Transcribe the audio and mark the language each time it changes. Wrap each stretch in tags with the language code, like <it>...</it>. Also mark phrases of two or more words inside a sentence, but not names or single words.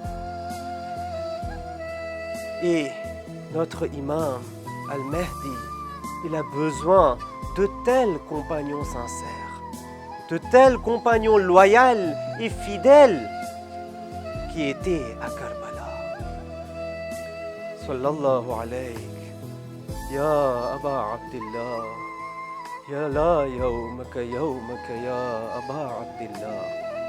<fr>Et notre imam Al-Mahdi, il a besoin de tels compagnons sincères, de tels compagnons loyaux et fidèles qui étaient à Karbala.</fr> <ar>صلى الله عليك, يا أبا عبد الله، يا لا يومك يا أبا عبد الله.</ar>